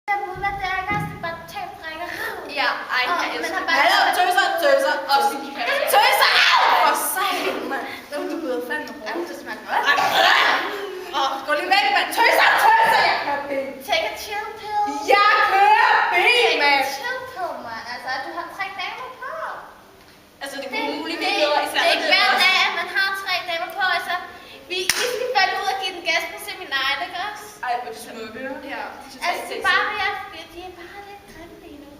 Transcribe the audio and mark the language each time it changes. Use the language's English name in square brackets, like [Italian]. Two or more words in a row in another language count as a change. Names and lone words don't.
[Danish] Ja, ej, jeg elsker det. Hallo, tøser. Og sin kasse. Tøser! For satan, mand. Du byder fandme på. Jamen, det smager godt. Gå lige væk, mand. Tøser! Jeg kører bil. [English] Take a chill pill. [Danish] Jeg kører bil, [English] Take a [Danish] mand. [English] chill pill, [Danish] mand. Altså, du har 3 damer på. Altså, det Det kunne muligt det blive bedre, især er ikke hver dag, at man har 3 damer på. Altså, vi skal falde ud og give den gas på seminaret, ikke også? Ej, hvor er de smukke. Ja. De Altså, det er bare ved at de er bare lidt grimme lige nu.